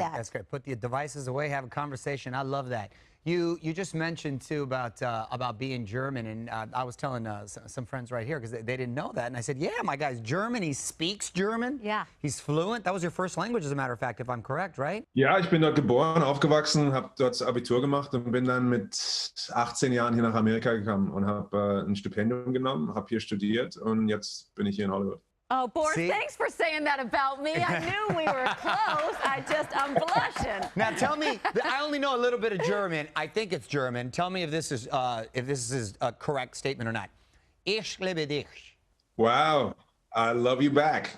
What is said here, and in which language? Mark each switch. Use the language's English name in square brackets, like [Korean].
[English] that. That's great. Put the devices away, have a conversation. I love that. You just mentioned too about being German, and I was telling some friends right here because they didn't know that, and I said, yeah, my guy's German. He speaks German. Yeah. He's fluent. That was your first language, as a matter of fact, if I'm correct, right? [German] Ja, ich bin dort geboren, aufgewachsen, habe dort das Abitur gemacht und bin dann mit 18 Jahren hier nach Amerika gekommen und habe ein Stipendium genommen, habe hier studiert und jetzt bin ich hier in Hollywood. [English] Oh, Boris, See? thanks for saying that about me. I knew we were close. I'm blushing. Now tell me, I only know a little bit of German. I think it's German. Tell me if this is a correct statement or not. [German] Ich liebe dich. [English] Wow. I love you back.